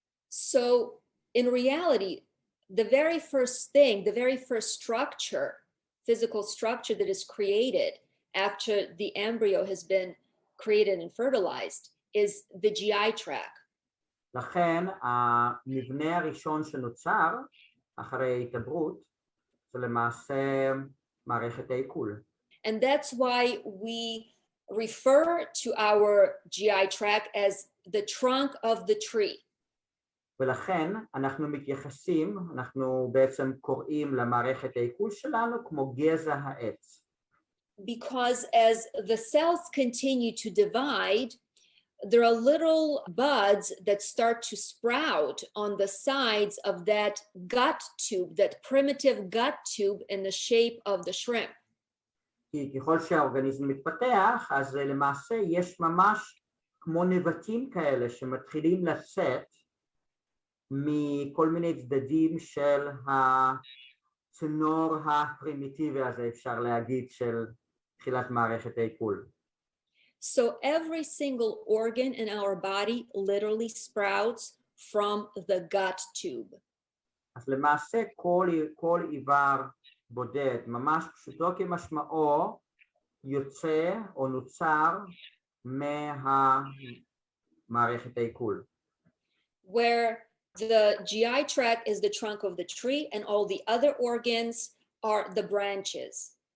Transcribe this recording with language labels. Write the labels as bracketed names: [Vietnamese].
[English] So in reality, the very first thing, the very first structure, physical structure that is created after the embryo has been created and fertilized is the GI tract. [Hebrew] לכן המבנה הראשון שנוצר אחרי ההתעברות זה למעשה מערכת העיכול. [English] And that's why we refer to our GI tract as the trunk of the tree. [Hebrew] ולכן אנחנו מתייחסים, אנחנו בעצם קוראים למערכת העיכול שלנו כמו גזע העץ. [English] Because as the cells continue to divide, there are little buds that start to sprout on the sides of that gut tube, that primitive gut tube in the shape of the shrimp. [Hebrew] כי ככל שהאורגניזם מתפתח, אז למעשה יש ממש כמו נבטים כאלה שמתחילים לצאת מכל מיני צדדים של הצינור הפרימיטיבי הזה, אפשר להגיד, של תחילת מערכת העיכול. [English] So every single organ in our body literally sprouts from the gut tube. [Hebrew] אז למעשה כל איבר בודד, ממש פשוטו כמשמעו, יוצא או נוצר מהמערכת העיכול. [English] Where the GI tract is the trunk of the tree and all the other organs are the branches.